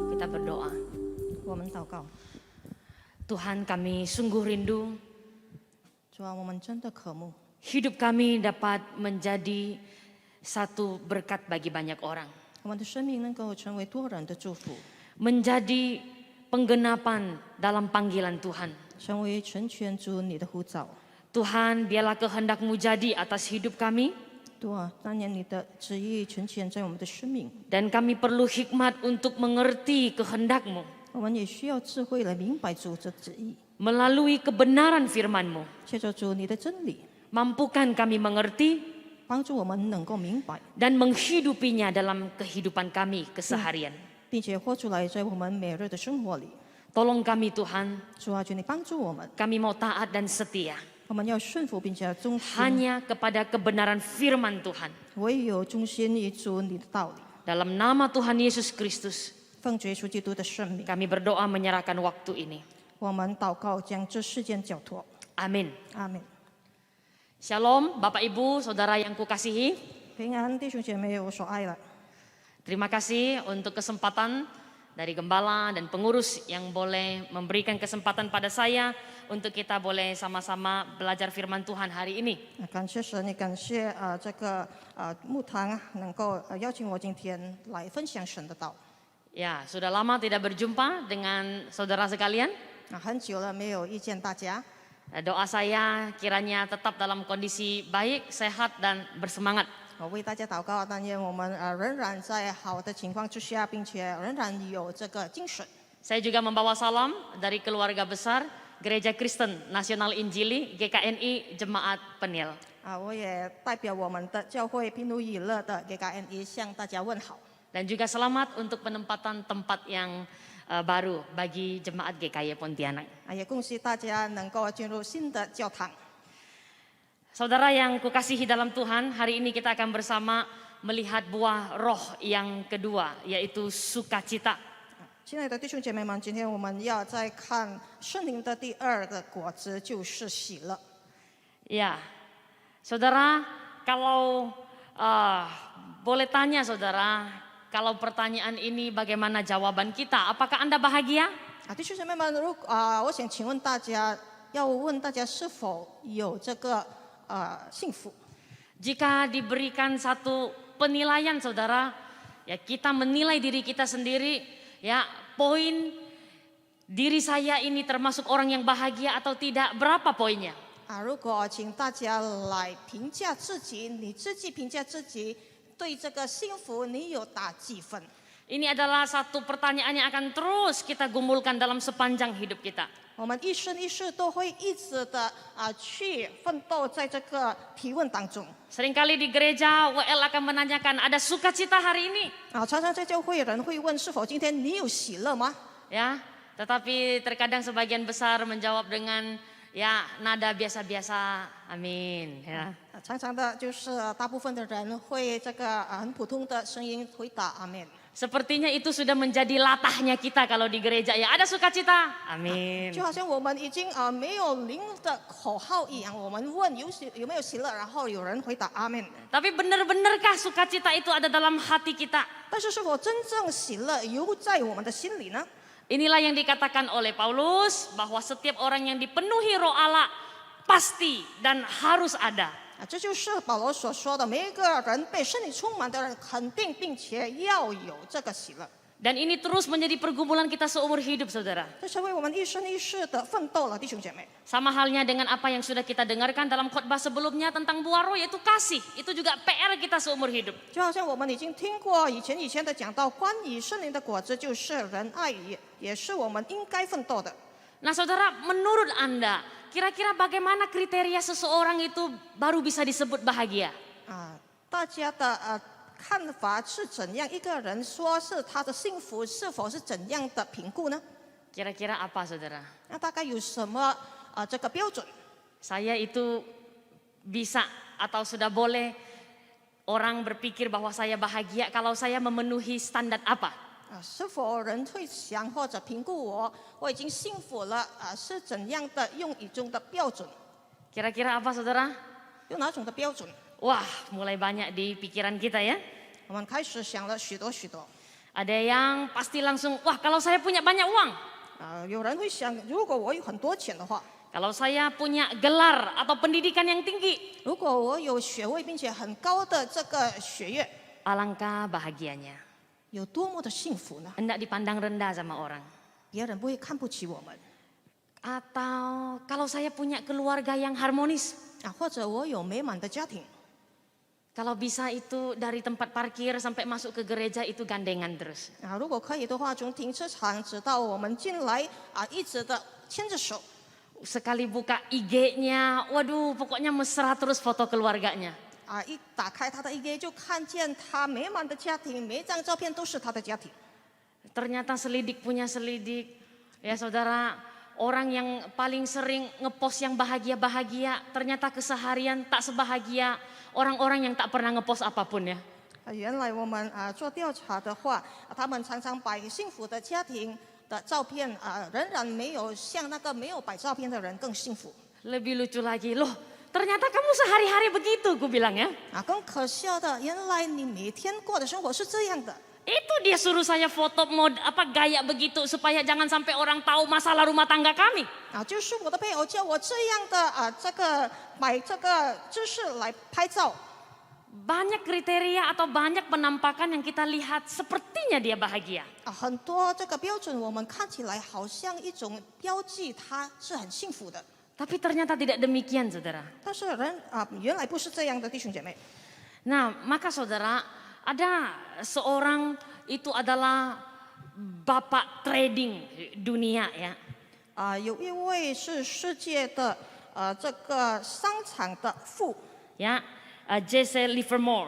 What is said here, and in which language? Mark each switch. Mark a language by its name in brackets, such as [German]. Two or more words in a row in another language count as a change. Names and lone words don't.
[Indonesian] berdoa. [Chinese] 我们祷告， [Indonesian] Tuhan, kami sungguh rindu [Chinese] 主啊，我们真的渴慕， [Indonesian] hidup kami dapat menjadi satu berkat bagi banyak orang. [Chinese] 我们的生命能够成为多人的祝福， [Indonesian] Menjadi penggenapan dalam panggilan Tuhan. [Chinese] 成为成全主你的呼召。 [Indonesian] Tuhan, biarlah kehendak-Mu jadi atas hidup kami. [Chinese] 主啊，当年你的旨意成全在我们的生命， [Indonesian] Dan kami perlu hikmat untuk mengerti kehendak-Mu [Chinese] 我们也需要智慧来明白主的旨意。 [Indonesian] melalui kebenaran firman-Mu. [Chinese] 借着主你的真理， [Indonesian] Mampukan kami mengerti [Chinese] 帮助我们能够明白， [Indonesian] dan menghidupinya dalam kehidupan kami keseharian. [Chinese] 并且活出来在我们每日的生活里。 [Indonesian] Tolong kami Tuhan, [Chinese] 主啊，求你帮助我们， [Indonesian] kami mau taat dan setia [Chinese] 我们要顺服并且忠心， [Indonesian] hanya kepada kebenaran firman Tuhan. [Chinese] 唯有忠心于主你的道理。 [Indonesian] Dalam nama Tuhan Yesus Kristus, [Chinese] 奉主耶稣基督的圣名， [Indonesian] kami berdoa menyerahkan waktu ini. [Chinese] 我们祷告，将这事件交托。 [Indonesian] Amin. [Chinese] 阿门。 [Indonesian] Shalom Bapak Ibu, Saudara yang kukasihi. [Chinese] 平安，弟兄姐妹，我所爱的。 [Indonesian] Terima kasih untuk kesempatan dari gembala dan pengurus yang boleh memberikan kesempatan pada saya untuk kita boleh sama-sama belajar firman Tuhan hari ini. [Chinese] 感谢神，也感谢这个牧堂能够邀请我今天来分享神的道。 [Indonesian] Ya, sudah lama tidak berjumpa dengan saudara sekalian. [Chinese] 很久了没有遇见大家， [Indonesian] Doa saya kiranya tetap dalam kondisi baik, sehat dan bersemangat. [Chinese] 我为大家祷告，但愿我们仍然在好的情况之下，并且仍然有这个精神。 [Indonesian] Saya juga membawa salam dari keluarga besar Gereja Kristen Nasional Injili GKNI Jemaat Penil. [Chinese] 我也代表我们的教会平鲁以乐的 GKNI 向大家问好。 [Indonesian] Dan juga selamat untuk penempatan tempat yang baru bagi Jemaat GKY Pontianak. [Chinese] 也恭喜大家能够进入新的教堂。 [Indonesian] Saudara yang kukasihi dalam Tuhan, hari ini kita akan bersama melihat buah roh yang kedua, yaitu sukacita. [Chinese] 亲爱的弟兄姐妹们，今天我们要再看圣灵的第二个果子，就是喜乐。 [Indonesian] Ya, saudara, kalau boleh tanya saudara, kalau pertanyaan ini bagaimana jawaban kita? Apakah Anda bahagia? [Chinese] 弟兄姐妹们，我想请问大家，要问大家是否有这个幸福？ [Indonesian] Jika diberikan satu penilaian saudara, ya kita menilai diri kita sendiri, ya poin diri saya ini termasuk orang yang bahagia atau tidak, berapa poinnya? [Chinese] 如果请大家来评价自己，你自己评价自己，对这个幸福你有打几分？ [Indonesian] Ini adalah satu pertanyaan yang akan terus kita gumulkan dalam sepanjang hidup kita. [Chinese] 我们一生一世都会一直的去奋斗在这个提问当中。 [Indonesian] Seringkali di gereja WL akan menanyakan, ada sukacita hari ini? [Chinese] 常常在教会人会问，是否今天你有喜乐吗？ [Indonesian] Ya, tetapi terkadang sebagian besar menjawab dengan ya nada biasa-biasa, amin. Ya. [Chinese] 常常的就是大部分的人会这个很普通的声音回答阿门。 [Indonesian] Sepertinya itu sudah menjadi latahnya kita kalau di gereja, ya ada sukacita, amin. [Chinese] 就好像我们已经没有灵的口号一样，我们问有没有喜乐，然后有人回答阿门。 [Indonesian] Tapi benar-benarkah sukacita itu ada dalam hati kita? [Chinese] 但是是否真正喜乐犹在我们的心里呢？ [Indonesian] Inilah yang dikatakan oleh Paulus bahwa setiap orang yang dipenuhi Roh Allah pasti dan harus ada. [Chinese] 这就是保罗所说的，每一个人被圣灵充满的人，肯定并且要有这个喜乐。 [Indonesian] Dan ini terus menjadi pergumulan kita seumur hidup, saudara. [Chinese] 这成为我们一生一世的奋斗了，弟兄姐妹。 [Indonesian] Sama halnya dengan apa yang sudah kita dengarkan dalam khotbah sebelumnya tentang buah roh, yaitu kasih. Itu juga PR kita seumur hidup. [Chinese] 就好像我们已经听过以前的讲到，关于圣灵的果子就是仁爱，也是我们应该奋斗的。 [Indonesian] Nah saudara, menurut Anda, kira-kira bagaimana kriteria seseorang itu baru bisa disebut bahagia? [Chinese] 大家的看法是怎样？一个人说是他的幸福，是否是怎样的评估呢？ [Indonesian] Kira-kira apa saudara? [Chinese] 那大概有什么这个标准？ [Indonesian] Saya itu bisa atau sudah boleh orang berpikir bahwa saya bahagia kalau saya memenuhi standar apa? [Chinese] 是否人会想或者评估我已经幸福了是怎样的用一种的标准？ [Indonesian] Kira-kira apa saudara? [Chinese] 用哪种的标准？ [Indonesian] Wah, mulai banyak di pikiran kita ya. [Chinese] 我们开始想了许多。 [Indonesian] Ada yang pasti langsung, wah kalau saya punya banyak uang, [Chinese] 有人会想，如果我有很多钱的话， [Indonesian] kalau saya punya gelar atau pendidikan yang tinggi, [Chinese] 如果我有学位并且很高的这个学业， [Indonesian] alangkah bahagianya. [Chinese] 有多么的幸福呢？ [Indonesian] Hendak dipandang rendah sama orang. [Chinese] 别人不会看不起我们 [Indonesian] Atau kalau saya punya keluarga yang harmonis, [Chinese] 或者我有美满的家庭， [Indonesian] kalau bisa itu dari tempat parkir sampai masuk ke gereja itu gandengan terus. [Chinese] 如果可以的话，从停车场直到我们进来一直的牵着手。 [Indonesian] Sekali buka IG-nya, waduh pokoknya mesra terus foto keluarganya. [Chinese] 一打开他的 IG 就看见他美满的家庭，每一张照片都是他的家庭。 [Indonesian] Ternyata selidik punya selidik. Ya saudara, orang yang paling sering ngepost yang bahagia-bahagia, ternyata keseharian tak sebahagia orang-orang yang tak pernah ngepost apapun ya. [Chinese] 原来我们做调查的话，他们常常摆幸福的家庭的照片仍然没有像那个没有摆照片的人更幸福。 [Indonesian] Lebih lucu lagi, loh ternyata kamu sehari-hari begitu, ku bilang ya. [Chinese] 更可笑的，原来你每天过的生活是这样的。 [Indonesian] Itu dia suruh saya foto gaya begitu supaya jangan sampai orang tahu masalah rumah tangga kami. [Chinese] 就是我的配偶叫我这样的这个摆这个姿势来拍照。 [Indonesian] Banyak kriteria atau banyak penampakan yang kita lihat sepertinya dia bahagia. [Chinese] 很多这个标准我们看起来好像一种标记，他是很幸福的。 [Indonesian] Tapi ternyata tidak demikian saudara. [Chinese] 但是原来不是这样的，弟兄姐妹。 [Indonesian] Nah maka saudara, ada seorang itu adalah bapak trading dunia ya. [Chinese] 有一位是世界的这个商场的富， [Indonesian] Ya, Jesse Livermore.